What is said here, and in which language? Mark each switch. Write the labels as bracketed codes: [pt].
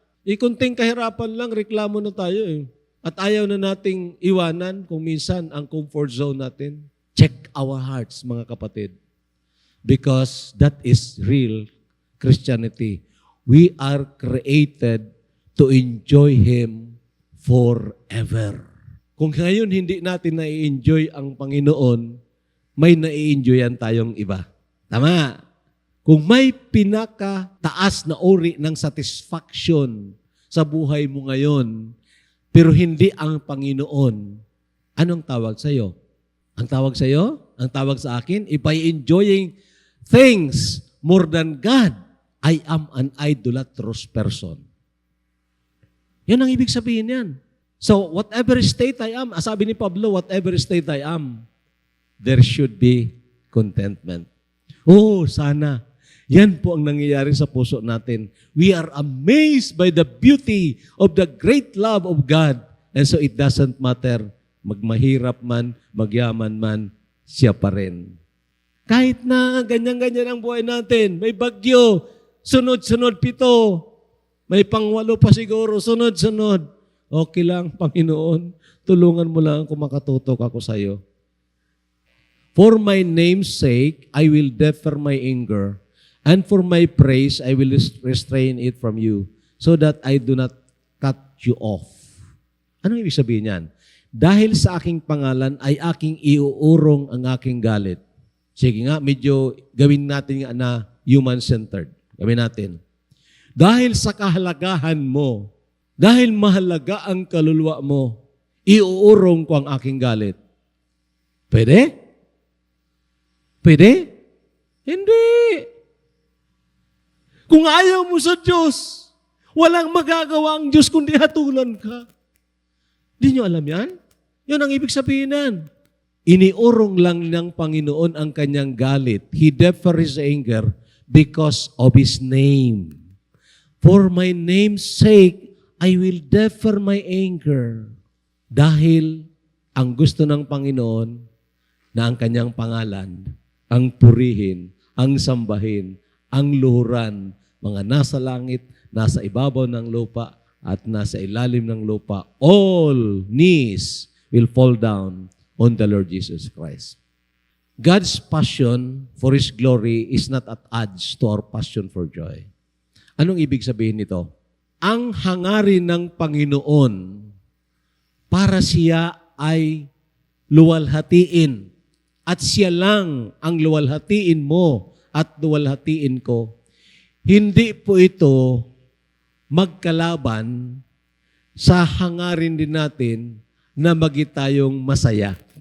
[tl] Ikunting kahirapan lang, reklamo na tayo At ayaw na nating iwanan kung minsan ang comfort zone natin. [en] Check our hearts, [tl] mga kapatid. [en] Because that is real Christianity. We are created to enjoy Him forever. [tl] Kung ngayon hindi natin na-enjoy ang Panginoon, may na-enjoyan tayong iba. Tama. Kung may pinakataas na uri ng satisfaction sa buhay mo ngayon, pero hindi ang Panginoon, anong tawag sa iyo? Ang tawag sa iyo? Ang tawag sa akin? [en] If I enjoying things more than God, I am an idolatrous person. [tl] Yan ang ibig sabihin yan. [en] So, whatever state I am, [tl] sabi ni Pablo, [en] whatever state I am, there should be contentment. [tl] Sana. Yan po ang nangyayari sa puso natin. [en] We are amazed by the beauty of the great love of God. And so it doesn't matter, [tl] magmahirap man, magyaman man, siya pa rin. Kahit na ganyan-ganyan ang buhay natin, may bagyo, sunod-sunod 7, may pang-8 pa siguro, sunod-sunod. Okay lang, Panginoon, tulungan mo lang kung makatutok ako sa iyo. [en] For my name's sake, I will defer my anger, and for my praise, I will restrain it from you, so that I do not cut you off. [tl] Anong ibig sabihin yan? Dahil sa aking pangalan ay aking iuurong ang aking galit. Sige nga, medyo gawin natin na human-centered. Gawin natin. Dahil sa kahalagahan mo, dahil mahalaga ang kaluluwa mo, iuurong ko ang aking galit. Pwede? Pwede? Hindi. Kung ayaw mo sa Diyos, walang magagawa ang Diyos kundi hatulan ka. Di nyo alam yan? Yun ang ibig sabihin yan. Iniurong lang ng Panginoon ang kanyang galit. [en] He deferred His anger because of His name. For my name's sake, I will defer my anger. [tl] Dahil ang gusto ng Panginoon na ang kanyang pangalan, ang purihin, ang sambahin, ang luhuran, mga nasa langit, nasa ibabaw ng lupa, at nasa ilalim ng lupa, [en] all knees will fall down on the Lord Jesus Christ. God's passion for His glory is not at odds to our passion for joy. [tl] Anong ibig sabihin nito? Ang hangarin ng Panginoon para siya ay luwalhatiin at siya lang ang luwalhatiin mo at luwalhatiin ko. Hindi po ito magkalaban sa hangarin din natin na maging tayong masaya.